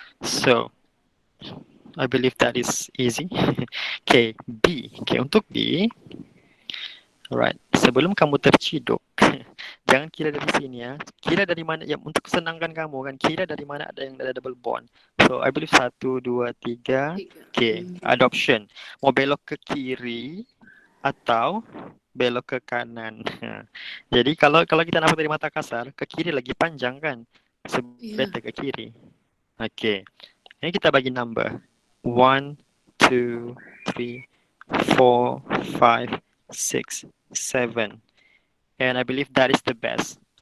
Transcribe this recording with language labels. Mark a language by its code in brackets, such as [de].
[en] So, I believe that is easy. [ms] Okay, B. Okay, untuk B. Alright, sebelum kamu terciduk, jangan kira dari sini ya. Kira dari mana, ya untuk senangkan kamu kan, kira dari mana ada yang ada double bond. [en] So, I believe 1, 2, 3. Okay, adoption. [ms] Mau belok ke kiri atau belok ke kanan. Jadi kalau kita nampak dari mata kasar, ke kiri lagi panjang kan? Better ke kiri. Okay. Ini kita bagi number. [en] 1, 2, 3, 4, 5, 6, 7. And I believe that is the best.